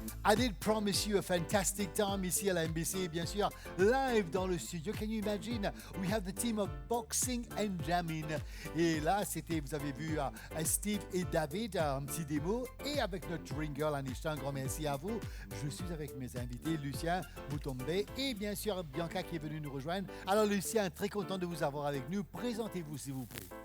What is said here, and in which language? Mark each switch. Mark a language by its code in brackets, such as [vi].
[en] I did promise you a fantastic time [fr] ici à la MBC, bien sûr, live dans le studio. [en] Can you imagine? We have the team of Boxing and Jamming. [fr] Et là, c'était, vous avez vu Steve et David, un petit démo. Et avec notre ring girl, Anisha, un grand merci à vous. Je suis avec mes invités, Lucien Mutombe et bien sûr Bianca qui est venue nous rejoindre. Alors Lucien, très content de vous avoir avec nous. Présentez-vous s'il vous plaît.